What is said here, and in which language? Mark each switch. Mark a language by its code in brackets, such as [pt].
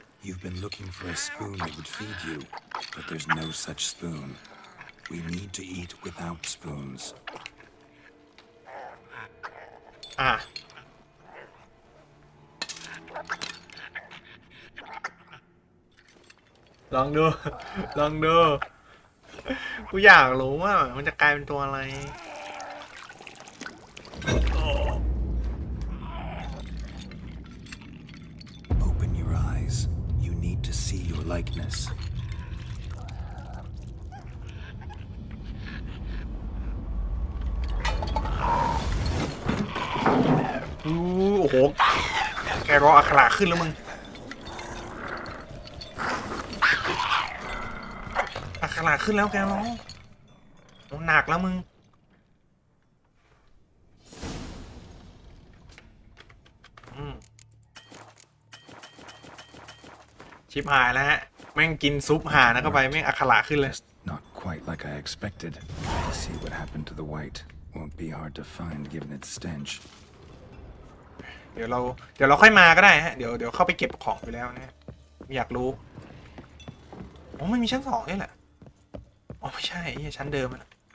[en] You've been looking for a spoon that would feed you, but there's no such spoon. We need to eat without spoons. [th] อ่ะลองดู ลองดู กูอยากรู้ว่ามันจะกลายเป็นตัวอะไร [en] Open your eyes. You need to see your likeness. [th] โอ้โห แกรออักขระขึ้นแล้วมึง อักขระขึ้นแล้วแกร้องหนักแล้วมึง ชิบหายแล้วฮะ แม่งกินซุปห่านะเข้าไปแม่งอักขระขึ้นเลย [en] Just not quite like I expected. To see what happened to the white won't be hard to find given its stench. [th] เดี๋ยวเราค่อยมาก็ได้ฮะ เดี๋ยวเข้าไปเก็บของไปแล้วนะอยากรู้ โอ้ไม่มีชั้น2ด้วยแหละอ๋อไม่ใช่ชั้นเดิมแหละ